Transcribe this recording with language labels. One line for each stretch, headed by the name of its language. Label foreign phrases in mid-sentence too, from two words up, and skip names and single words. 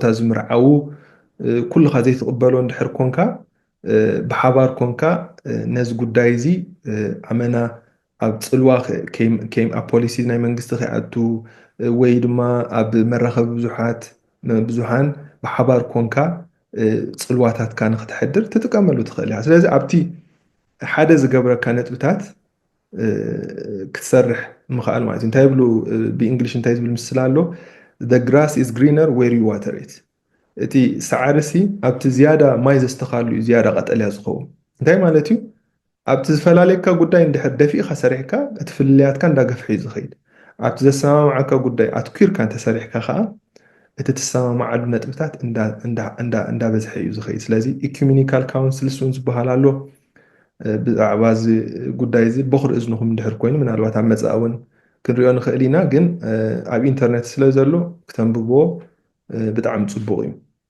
Tigrinya: ዝምርዓው ኩልኻ ዘይትቕበሎ እንድሕር ኮንካ ብሓባር ኮንካ ነዚ ጉዳይ እዚ ኣመና ኣብ ፅልዋ ኣብ ፖሊሲ ናይ መንግስቲ ከይኣቱ ወይ ድማ ኣብ መራኸቢ ብዙሓን ብሓባር ኮንካ ፅልዋታትካ ንክትሕድር ትጥቀመሉ ትኽእል እያ ስለዚ ኣብቲ ሓደ ዝገብረካ ነጥብታት ክትሰርሕ ምኽኣል ማለት እዩ እንታይ ይብሉ ብእንግሊሽ እንታይ ዝብል ምስሊ ኣሎ
English: the grass is greener where you water it
Tigrinya: እቲ ሳዕርሲ ኣብቲ ዝያዳ ማይ ዘስተኻሉ እዩ ዝያዳ ቀጠልያ ዝኸውን እንታይ ማለት እዩ ኣብቲ ዝፈላለየካ ጉዳይ እንድሕር ደፊእካ ሰሪሕካ እቲ ፍልልያትካ እንዳገፍሐ እዩ ዝኸይድ ኣብቲ ዘሰማምዓካ ጉዳይ ኣትኪርካ እንተሰሪሕካ ከዓ እቲ ትሰማምዓሉ ነጥብታት እንዳበዝሐ እዩ ዝኸይድ ስለዚ
English: ecumenical councils
Tigrinya: እውን ዝበሃል ኣሎ ብዛዕባ እዚ ጉዳይ እዚ በኽሪ እዝንኹም እንድሕር ኮይኑ ምናልባት ኣብ መፃእ እውን ክንሪኦ ንኽእል ኢና ግን ኣብ ኢንተርኔት ስለ ዘሎ ክተንብብዎ ብጣዕሚ ፅቡቕ እዩ